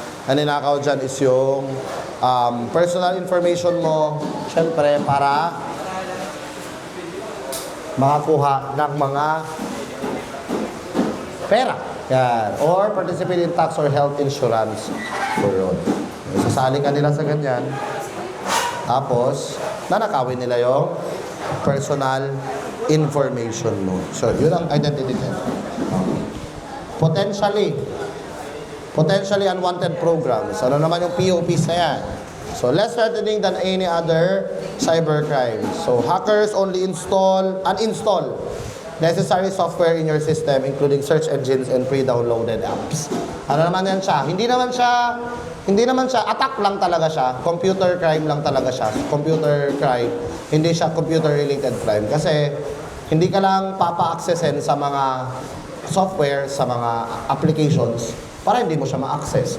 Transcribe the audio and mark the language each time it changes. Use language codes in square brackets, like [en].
[tl] Ang ninakaw dyan is yung personal information mo, syempre, para makakuha ng mga pera. Yan. [en] Or participate in tax or health insurance fraud. [tl] Sasali ka nila sa ganyan. Tapos, nanakawin nila yung personal information mo. So, yun ang identity theft. [en] Potentially unwanted programs. [tl] Ano naman yung POPs na yan? [en] So, less threatening than any other cybercrime. So, hackers only uninstall necessary software in your system, including search engines and pre-downloaded apps. [tl] Ano naman yan siya? Hindi naman siya, attack lang talaga siya. Computer crime lang talaga siya. Computer crime. Hindi siya computer-related crime. Kasi, hindi ka lang papa-accessin sa mga software, sa mga applications, para hindi mo siya ma-access.